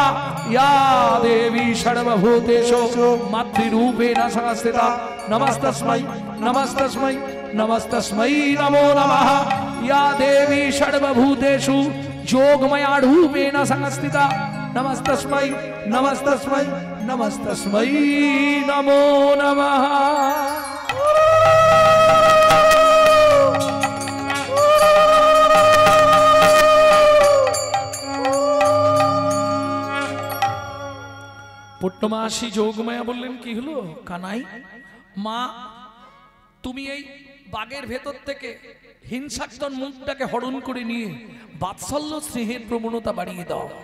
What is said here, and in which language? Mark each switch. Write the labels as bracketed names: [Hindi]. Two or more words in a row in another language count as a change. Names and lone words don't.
[Sanskrit] या देवी सर्वभूतेषु मातृरूपेण संस्थिता, नमस्तस्मै नमस्तस्मै नमस्तस्मै नमो नमः। या देवी सर्वभूतेषु जोगमया रूपेण संस्थिता, नमस्तस्मै नमस्तस्मै नमस्तस्मै नमो नमः। [Bangla] পূর্ণমাসী যোগমায়া বললেন, কি হলো কানাই? মা, তুমি এই বাগের ভেতর থেকে হিংসাত্মক মুখটাকে হরণ করে নিয়ে বাৎসল্য স্নেহের প্রবণতা বাড়িয়ে দাও।